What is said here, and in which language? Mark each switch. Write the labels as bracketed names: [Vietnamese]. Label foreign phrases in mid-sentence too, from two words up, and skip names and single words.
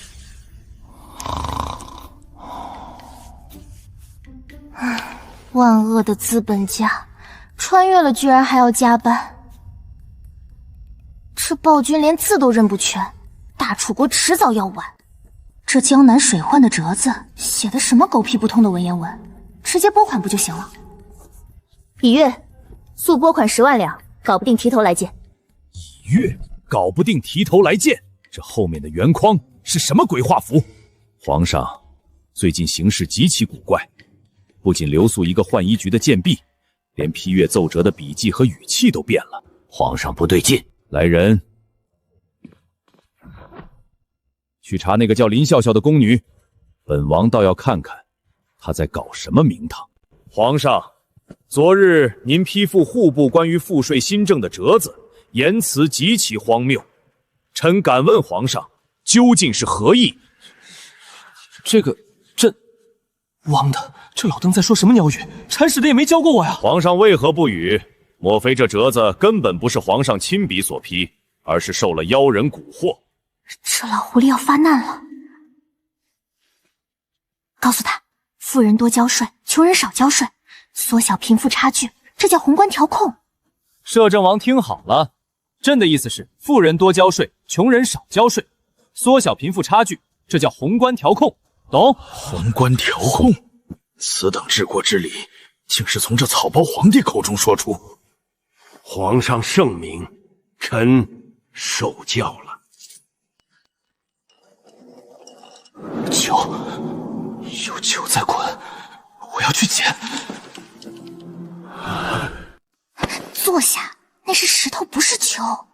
[Chinese] 萬惡的資本家，穿越了居然還要加班。這暴君連字都認不全，大楚國遲早要完。這江南水患的折子寫的什麼狗屁不通的文言文，直接撥款不就行了？以月，速撥款10萬兩，搞不定提頭來見。以月，搞不定提頭來見，這後面的圓框是什麼鬼畫符？皇上，最近形勢極其古怪，不僅留宿一個浣衣局的賤婢，連批閱奏折的筆跡和語氣都變了。皇上不對勁，來人，去查那個叫林笑笑的宮女， 本王倒要看看他在搞什么名堂。皇上，昨日您批复户部關於賦稅新政的折子，言辭極其荒謬。臣敢問皇上，究竟是何意？這汪的，這老登在說什麼鳥語？铲屎的也沒教過我呀！皇上為何不語？莫非這折子根本不是皇上親筆所批，而是受了妖人蠱惑？這老狐狸要發難了！告訴他，富人多交稅，窮人少交稅，縮小貧富差距，這叫宏觀調控。攝政王聽好了，朕的意思是，富人多交稅，窮人少交稅，縮小貧富差距，這叫宏觀調控，懂？宏觀調控，此等治國之理，竟是從這草包皇帝口中說出。皇上聖明，臣受教了。酒，有酒在滾，我要去捡。坐下，那是石頭，不是酒。